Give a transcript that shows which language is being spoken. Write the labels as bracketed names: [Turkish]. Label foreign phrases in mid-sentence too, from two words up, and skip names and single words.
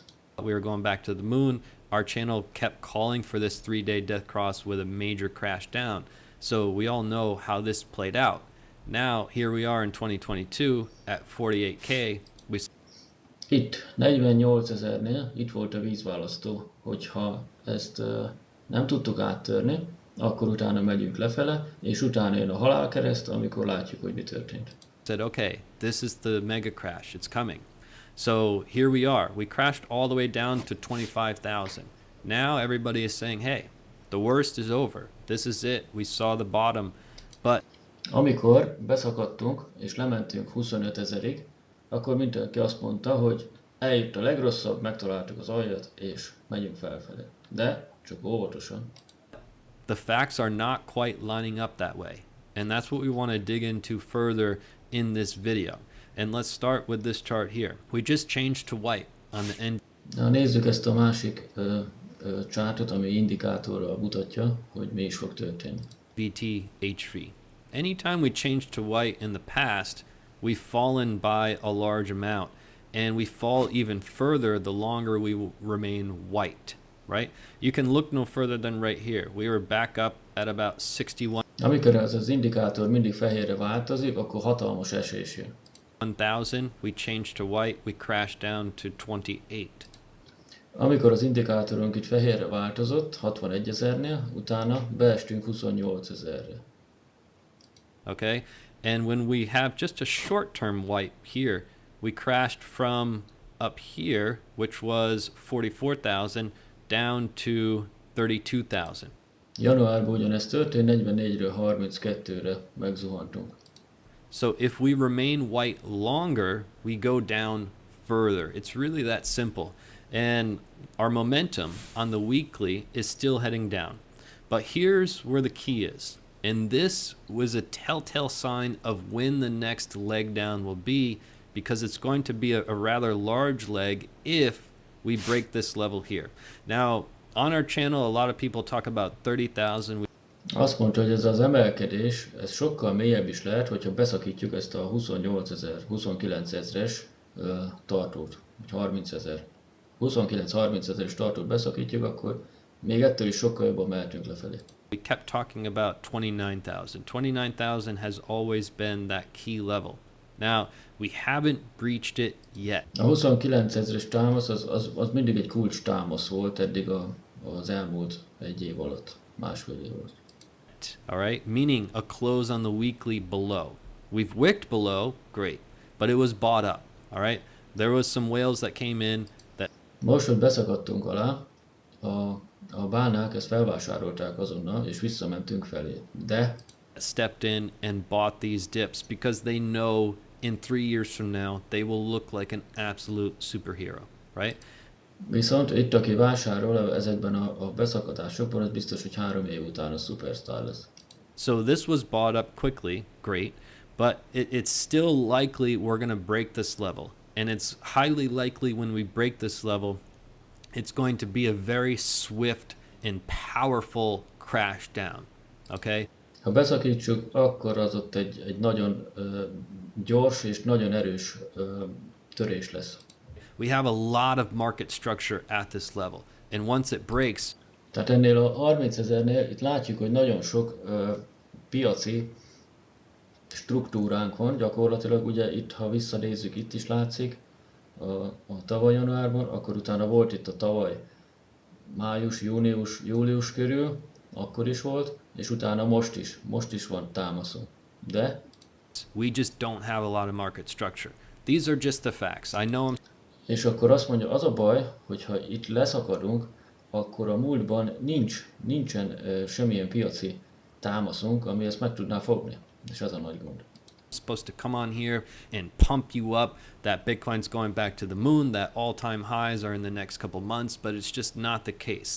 [English] We were going back to the moon. Our channel kept calling for this 3-day death cross with a major crash down. So we all know how this played out. Now, here we are in 2022 at 48K. [Hungarian] Itt 48 000-nél itt volt a vízválasztó, hogyha ezt nem tudtuk áttörni, akkor utána megyünk lefele, és utána jön a halálkereszt, amikor látjuk, hogy mi történt. [English] Said, okay, this is the mega crash, it's coming. So here we are. We crashed all the way down to 25,000. Now everybody is saying, hey, the worst is over. This is it. We saw the bottom. But [Hungarian] amikor beszakadtunk és lementünk 25 000-ig, akkor mindenki azt mondta, hogy eljött a legrosszabb, megtaláltuk az aljat, és megyünk felfelé. De csak óvatosan. [English] The facts are not quite lining up that way. And that's what we want to dig into further in this video. And let's start with this chart here. We just changed to white on the end. [Hungarian] Na, nézzük ezt a másik chartot, ami indikátorral mutatja, hogy mi is fog történni. [English] VTHV. Anytime we change to white in the past, we've fallen by a large amount, and we fall even further the longer we remain white, right? You can look no further than right here. We were back up at about 61. [Hungarian] Amikor az indikátor mindig fehérre változik, akkor hatalmas esés jön. [English] 1,000, we changed to white, we crashed down to 28. [Hungarian] Amikor az indikátorunk itt fehérre változott, 61 000-nél, utána beestünk 28 000-re. [English] Okay, and when we have just a short-term white here, we crashed from up here, which was 44,000, down to 32,000. [Hungarian] Januárban ugyanezt történt, 44-ről 32-re megzuhantunk. [English] So if we remain white longer, we go down further. It's really that simple. And our momentum on the weekly is still heading down. But here's where the key is. And this was a telltale sign of when the next leg down will be, because it's going to be a rather large leg if we break this level here. Now, on our channel, a lot of people talk about 30,000. [Hungarian] Azt mondta, hogy ez az emelkedés, ez sokkal mélyebb is lehet, hogyha beszakítjuk ezt a 28 000, 29 000-es tartót, vagy 30 000. 29-30 000-es tartót beszakítjuk, akkor még ettől is sokkal jobban mehetünk lefelé. [English] We kept talking about 29,000. 29,000 has always been that key level. Now, we haven't breached it yet. [Hungarian] A 29 000-es támasz az mindig egy kulcs támasz volt eddig az elmúlt egy év alatt, másfél év alatt. [English] All right, meaning a close on the weekly below. We've wicked below, great, but it was bought up. All right, there was some whales that came in that. [Hungarian] Most, hogy beszakadtunk alá, a bánák ezt felvásárolták azonnal, és visszamentünk felé. De [English] stepped in and bought these dips because they know in 3 years from now they will look like an absolute superhero, right? [Hungarian] Viszont itt, aki vásárol ezekben a beszakadásokban, az biztos, hogy 3 év után a superstar lesz. [English] So this was bought up quickly, great, but it's still likely we're going to break this level. And it's highly likely when we break this level, it's going to be a very swift and powerful crash down, okay? [Hungarian] Ha beszakítsuk, akkor az ott egy nagyon gyors és nagyon erős törés lesz. [English] We have a lot of market structure at this level, and once it breaks. [Hungarian] Tehát ennél a 30 000-nél itt látjuk, hogy nagyon sok piaci struktúránk van, gyakorlatilag ugye itt, ha visszanézzük, itt is látszik a tavaly januárban, akkor utána volt itt a tavaly május, június, július körül, akkor is volt, és utána most is van támaszó. De [English] we just don't have a lot of market structure. These are just the facts. I know. [Hungarian] És akkor azt mondja, az a baj, hogyha itt leszakadunk, akkor a múltban nincsen semmilyen piaci támaszunk, ami ezt meg tudná fogni. És ez a nagy gond. [English] Supposed to come on here and pump you up that Bitcoin's going back to the moon, that all-time highs are in the next couple months, but it's just not the case.